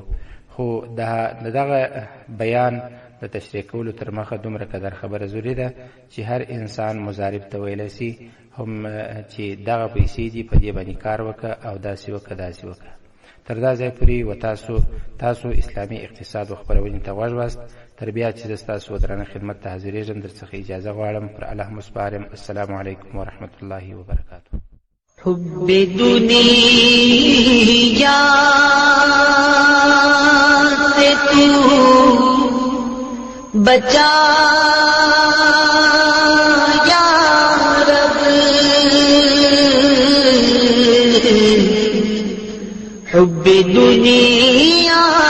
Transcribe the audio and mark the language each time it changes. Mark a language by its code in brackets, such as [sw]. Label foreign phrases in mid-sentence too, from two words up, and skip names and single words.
[ps] خو د دغه بیان د تشریح کولو تر مخه دومره قدر خبره ضروري ده چې هر انسان مضارب ته ویلی سي هم چې دغه پیسې دي په دې باندې کار وکړه او داسې وکړه داسې وکړه. تر دا ځای پورې و تاسو اسلامي اقتصاد و خپرونې ته غوږ واست. تر بیا چې زه ستاسو درنه خدمت ته حاضرېږم در څخه اجازه غواړم، پر الله مسپارم. [ar] السلام علیکم ورحمة الله وبرکاته. [ur] حب دنیا سے تو بچا یا رب، حب دنیا